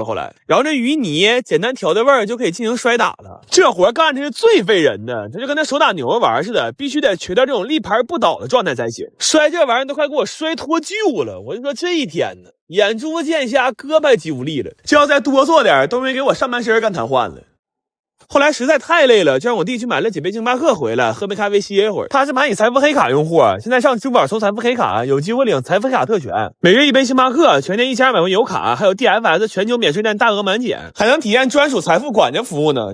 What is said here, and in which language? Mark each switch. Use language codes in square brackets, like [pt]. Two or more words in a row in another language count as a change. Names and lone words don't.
[zh] 后來，然後這魚泥簡單調的味兒就可以進行摔打了。這活幹的是最費人的，這就跟那手打牛肉丸似的，必須得錘到這種立盤不倒的狀態才行。摔這玩意兒都快給我摔脫臼了，我就說這一天呢，眼珠见瞎，胳膊肌无力了，就要再多做點都没給我上半身幹瘫痪了。後來實在太累了，就讓我弟去買了幾杯星巴克回來，喝杯咖啡歇一會兒。他是買你財富黑卡用戶，現在上支付寶抽財富黑卡，有機會領財富黑卡特權，每日1杯星巴克，全年1200元油卡，還有 DFS 全球免稅店大額滿減，還能體驗專屬財富管家服務呢。